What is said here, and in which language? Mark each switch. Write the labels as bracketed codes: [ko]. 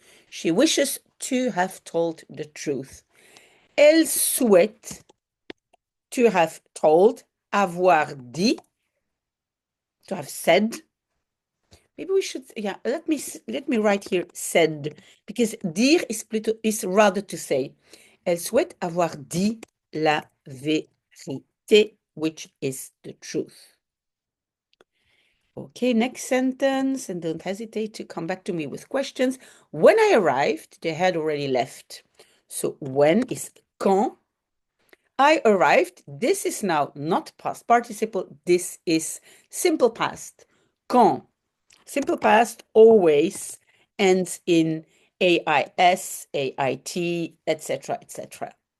[en] She wishes to have told the truth. [fr] Elle souhaite [en] to have told, [fr] avoir dit, [en] to have said. Maybe we should, yeah, let me write here said, because dire is rather to say. [fr] Elle souhaite avoir dit la vérité, [en] which is the truth. Okay, next sentence, and don't hesitate to come back to me with questions. When I arrived, they had already left. So when is quand. I arrived. This is now not past participle. This is simple past. Quand. Simple past always ends in AIS, AIT, etc., etc.